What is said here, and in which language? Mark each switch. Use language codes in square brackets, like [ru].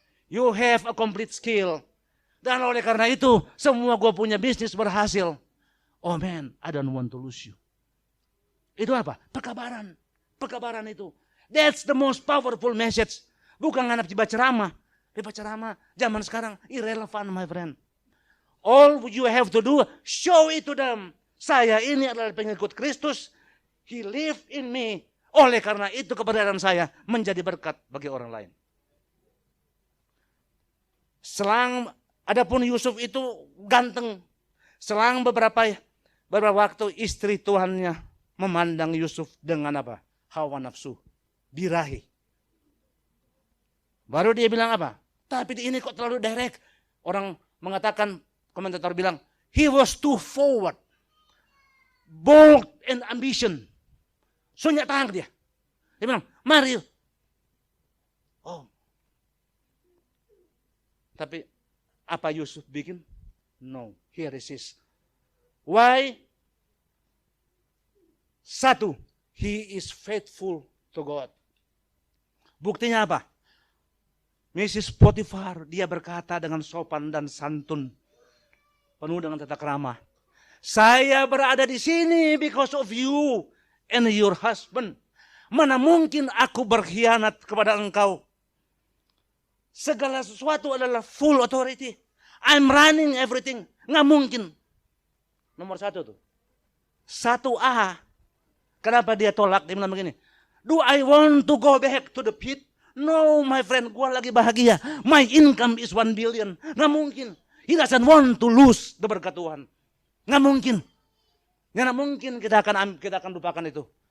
[en] You have a complete skill. [id] Dan oleh karena itu, semua gue punya bisnis berhasil. [en] Oh man, I don't want to lose you. [id] Itu apa? Perkabaran. Perkabaran itu. [en] That's the most powerful message. [id] Bukan nganap tiba ceramah. Tiba ceramah zaman sekarang [en] irrelevant my friend. All you have to do, show it to them. [id] Saya ini adalah pengikut Kristus. [en] He live in me. [id] Oleh karena itu keberadaan saya menjadi berkat bagi orang lain. Adapun Yusuf itu ganteng. Selang beberapa waktu istri tuannya memandang Yusuf dengan apa? Hawa nafsu, birahi. Baru dia bilang apa? Tapi ini kok terlalu direct. Orang mengatakan, komentator bilang, [en] he was too forward, bold and ambition. [id] Sunyak tangan dia. Dia bilang, mari. Oh. Tapi apa Yusuf bikin? [en] No, he resist. Why? [id] Satu, [en] he is faithful to God. [id] Buktinya apa? Mrs. Potifar, dia berkata dengan sopan dan santun, penuh dengan tata krama. Saya berada di sini [en] because of you and your husband. [id] Mana mungkin aku berkhianat kepada engkau? Segala sesuatu adalah full authority. [en] I'm running everything. [id] Nggak mungkin. Nomor 1 tuh. 1A. Kenapa dia tolak? Dia bilang begini. [en] Do I want to go back to the pit? No, my friend, [id] gua lagi bahagia. [en] My income is 1 billion. [id] Nggak mungkin. [en] He doesn't want to lose the berkat Tuhan. [id] Nggak mungkin. Nggak mungkin kita akan lupakan itu.